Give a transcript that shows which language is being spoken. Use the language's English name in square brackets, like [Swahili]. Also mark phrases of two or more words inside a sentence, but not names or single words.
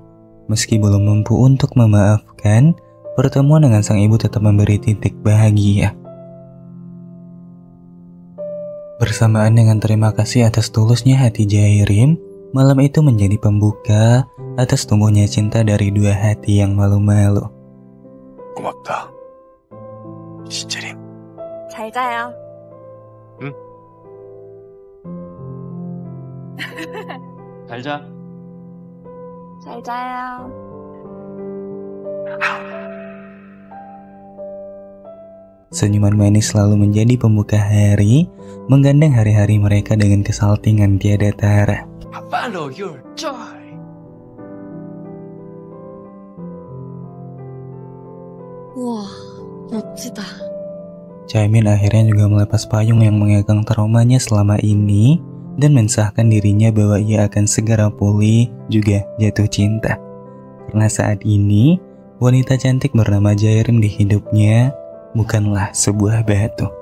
[Indonesian] Meski belum mampu untuk memaafkan, pertemuan dengan sang ibu tetap memberi titik bahagia. Bersamaan dengan terima kasih atas tulusnya hati Jaerim, malam itu menjadi pembuka atas tumbuhnya cinta dari dua hati yang malu-malu. [Korean] 고맙다. 신재림. 잘 자요. 응. 잘 자. 잘 자요. [Indonesian] Senyuman manis selalu menjadi pembuka hari, menggandeng hari-hari mereka dengan kesaltingan tiada tara. [English] Follow your joy. [Korean] 우와, 멋지다. [Indonesian] Chaemin akhirnya juga melepas payung yang mengekang traumanya selama ini dan mensahkan dirinya bahwa ia akan segera pulih juga jatuh cinta. Karena saat ini, wanita cantik bernama Jaerim di hidupnya bukanlah sebuah batu.